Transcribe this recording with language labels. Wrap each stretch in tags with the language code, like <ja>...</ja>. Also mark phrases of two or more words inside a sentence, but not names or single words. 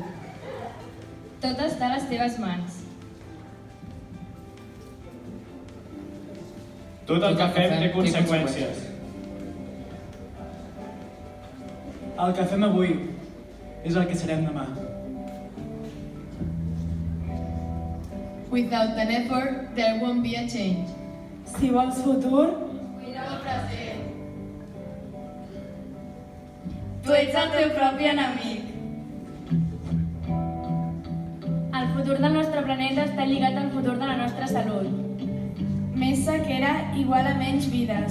<ca>Tot està a les teves mans. Tot el que fem té conseqüències. El que fem avui és el que serem demà.</ca> <en>Without an effort, there won't be a change.</en> <ca>Si vols futur, cuida el present. tu ets el teu propi enemic. El futur del nostre planeta està lligat al futur de la nostra salut. Més sequera igual a menys vides.</ca>